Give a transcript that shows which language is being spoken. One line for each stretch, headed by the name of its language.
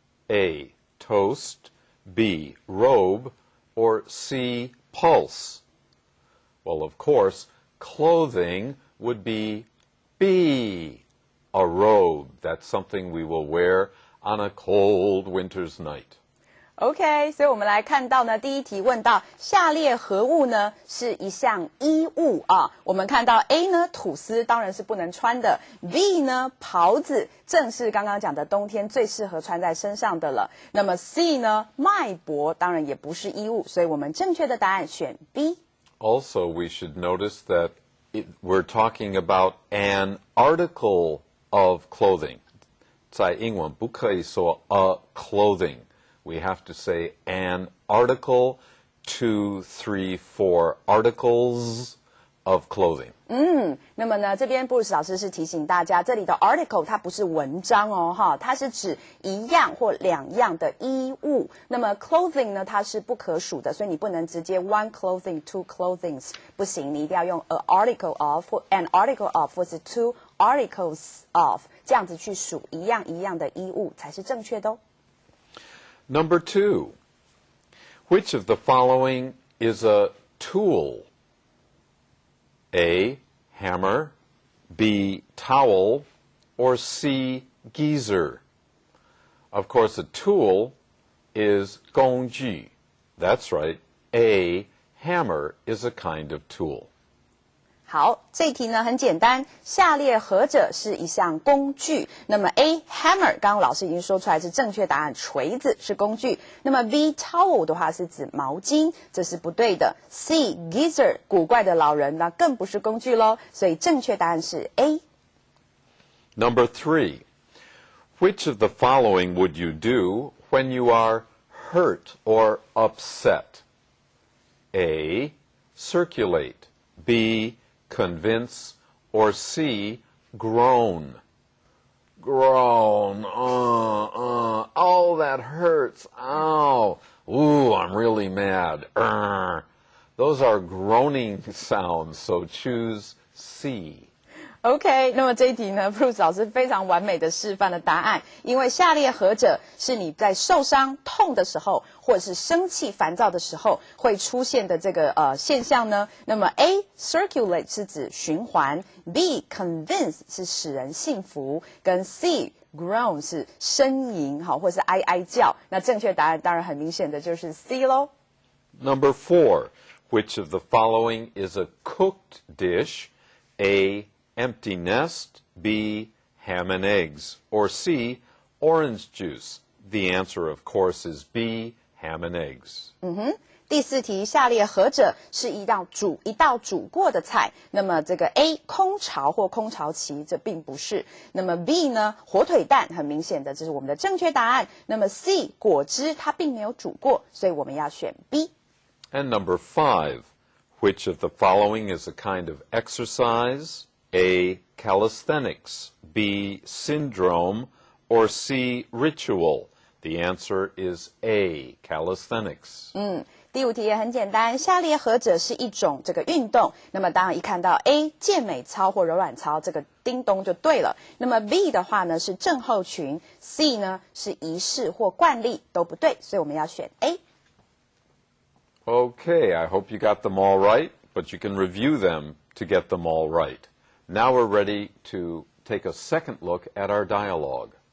English: A, toast, B, robe, or C, pulse? Well, of course, clothing would be B, a robe. That's something we will wear on a cold winter's night.
Chinese: OK， 所以我们来看到呢，第一题问到下列何物呢是一项衣物啊？我们看到 A 呢吐司当然是不能穿的 ，B 呢袍子正是刚刚讲的冬天最适合穿在身上的了。那么 C 呢脉搏当然也不是衣物，所以我们正确的答案选 B。
English: Also, we should notice that we're talking about an article of clothing.
Chinese: 在英文不可以说
English: a clothing.We have to say an article, 2, 3, 4 articles of clothing.
Chinese: 那么呢，这边布鲁斯老师是提醒大家，这里的 article 它不是文章哦，哈，它是指一样或两样的衣物。那么 clothing 呢，它是不可数的，所以你不能直接
English: one clothing, two clothings
Chinese: 不行，你一定要用 a article of 或 an article of 或是 two articles of 这样子去数一样一样的衣物才是正确的哦。
English: Number 2, which of the following is a tool? A, hammer, B, towel, or C, geyser? Of course, a tool is 工具. That's right. A, hammer is a kind of tool.
Chinese: 好，这一题呢很简单，下列何者是一项工具？那么 A hammer， 刚刚老师已经说出来是正确答案，锤子是工具。那么 B towel 的话是指毛巾，这是不对的。 C geyser 古怪的老人，那更不是工具咯，所以正确答案是 A。
English: Number 3, which of the following would you do when you are hurt or upset? A, circulate. B, convince, or C, groan. Groan. Oh, that hurts. Ow. Ooh, I'm really mad. Those are groaning sounds, so choose C.
Chinese: OK， 那么这一题呢，布鲁斯老师非常完美的示范了答案，因为下列何者是你在受伤、痛的时候，或者是生气、烦躁的时候会出现的这个现象呢？那么 A circulate 是指循环 ，B convince 是使人信服，跟 C groan 是呻吟，好，或是哀哀叫。那正确答案当然很明显的就是 C 咯。
English: Number 4, which of the following is a cooked dish? A, empty nest, B, ham and eggs, or C, orange juice? The answer, of course, is B, ham and eggs.
Chinese: 第4题，下列何者是一道煮过的菜？那么这个 A 空巢或空巢期，这并不是。那么 B 呢，火腿蛋，很明显的这是我们的正确答案。那么 C 果汁，它并没有煮过，所以我们要选 B。
English: And number 5, which of the following is a kind of exercise? A, calisthenics, B, syndrome, or C, ritual? The answer is A, calisthenics.
Chinese: 第5题也很简单，下列何者是一种这个运动？那么当然一看到 A 健美操或柔软操，这个叮咚就对了。那么 B 的话呢是症候群 ，C 呢是仪式或惯例，都不对，所以我们要选 A。
English: Okay, I hope you got them all right, but you can review them to get them all right. Now we're ready to take a second look at our dialogue.